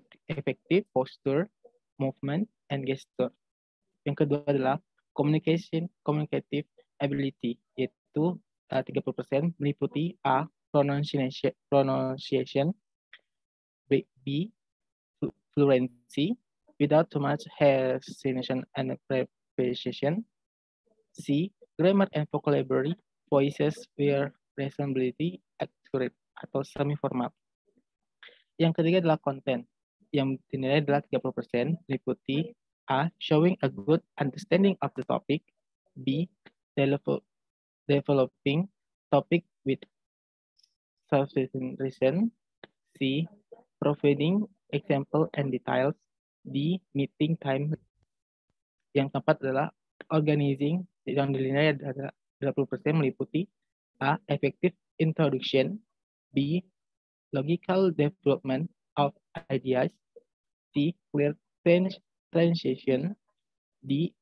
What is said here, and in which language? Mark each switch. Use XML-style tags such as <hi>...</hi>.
<en>Effective posture, movement, and gesture.</en> <id>Yang kedua adalah</id> <en>communicative ability,</en> <id>yaitu 30% meliputi A.</id> <en>Pronunciation. B. Fluency without too much hesitation and preparation. C. Grammar and vocabulary, voices where reasonably accurate atau semi-formal.</en> <id>Yang ketiga adalah konten, yang dinilai adalah 30%, meliputi A.</id> <en>Showing a good understanding of the topic. B. Developing topic with sufficient reason. C. Providing example and details. D. Meeting time.</en> <id>Yang keempat adalah organizing, yang dinilai adalah 20% meliputi A.</id> <en>Effective introduction. B. Logical development of ideas. C. Clear transition. D.</en>